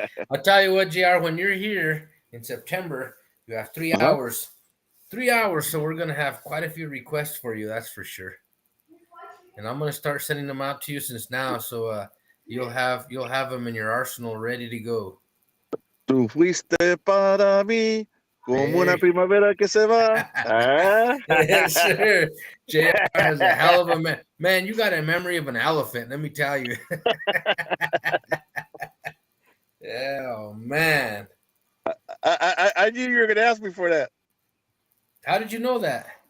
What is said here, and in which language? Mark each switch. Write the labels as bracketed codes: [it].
[en] I'll tell you what, JR, when you're here in September, you have 3 hours. 3 hours, so we're gonna have quite a few requests for you, that's for sure. And I'm gonna start sending them out to you since now, so you'll have them in your arsenal ready to go. [es] Tú fuiste para mí como una primavera que se va. [en] Yes, sir. JR has a hell of a man. Man, you got a memory of an elephant, let me tell you. Oh, man. I knew you were going to ask me for that. How did you know that?